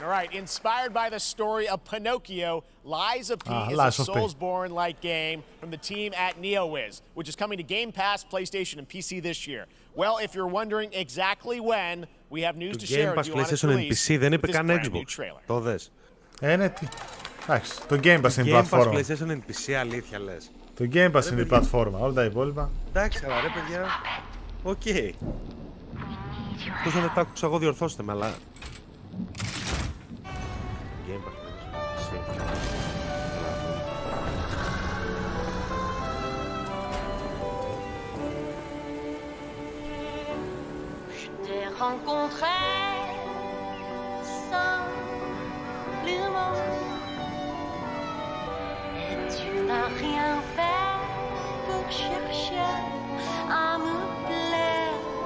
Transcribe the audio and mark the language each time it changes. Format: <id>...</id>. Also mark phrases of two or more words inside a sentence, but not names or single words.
<en>All right, inspired by the story of Pinocchio, Lies of P is a Soulsborne-like game from the team at NeoWiz, which is coming to Game Pass, PlayStation, and PC this year. Well, if you're wondering exactly when, we have news to share with you on its release with this brand new trailer.</en> <el>Το δες. Ναι, τι. Εντάξει, το Game Pass είναι η πλατφόρμα. Game Pass, PlayStation and PC, αλήθεια λες. Το Game Pass είναι η πλατφόρμα, όλα τα υπόλοιπα. Εντάξει, αλλά ρε παιδιά, οκ. Εκτός αν δεν τα άκουσα εγώ, διορθώστε με, αλλά... Game Pass,</el> <fr>Rencontré simplement et tu n'as rien fait pour chercher à me plaire.</fr>